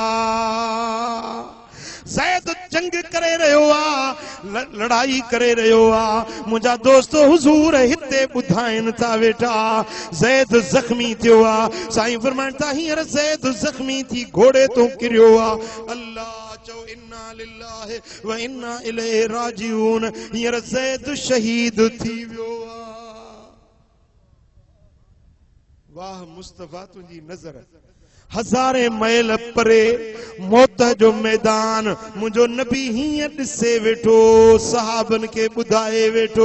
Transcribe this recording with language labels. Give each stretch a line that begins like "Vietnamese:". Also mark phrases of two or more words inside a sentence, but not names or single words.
Sindhi: ज़ैद जंग करे रहियो आ, लड़ाई करे रहियो आ। मुंहिंजा दोस्तो हुजूर हिते ॿुधाइनि था वेठा, ज़ैद ज़ख्मी थियो आ। साईं फरमाइनि था, हींअर ज़ैद ज़ख्मी थी घोड़े तो किरियो आ। अल्लाह चओ,
Arabic: إنا لله وإنا إليه راجعون.
Sindhi: हींअर ज़ैद शहीद थी वियो आ। वाह मुस्तफा तुंहिंजी नज़र। 1000 मैल परे मौत जो मैदान मुंहिंजो नबी हीअं ॾिसे वेठो, सहाबन खे ॿुधाए वेठो।